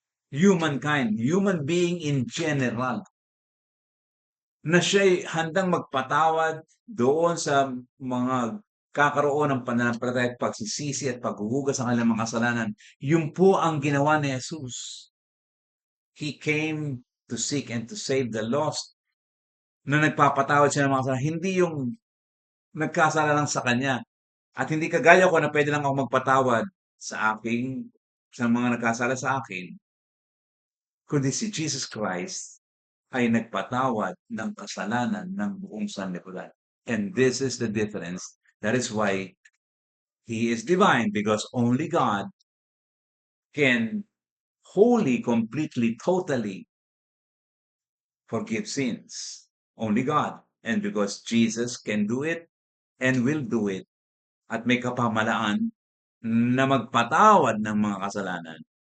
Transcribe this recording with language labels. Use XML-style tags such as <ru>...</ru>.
<en>Human being in general.</en> <tl>Na siya'y handang magpatawad doon sa mga kakaroon ng pananampalataya at pagsisisi at paghuhugas sa kanilang mga kasalanan. Yun po ang ginawa ni Jesus.</tl> <en>He came to seek and to save the lost.</en> <tl>Na nagpapatawad siya ng mga kasalanan. Hindi yung nagkasala lang sa kanya. At hindi kagaya ko na pwede lang ako magpatawad sa mga nagkasala sa akin. Kundi si Jesus Christ ay nagpatawad ng kasalanan ng buong sanlibutan.</tl> <en>And this is the difference. That is why He is divine, because only God can wholly, completely, totally forgive sins. Only God. And because Jesus can do it and will do it</en> <tl>at may kapamalaan na magpatawad ng mga kasalanan.</tl>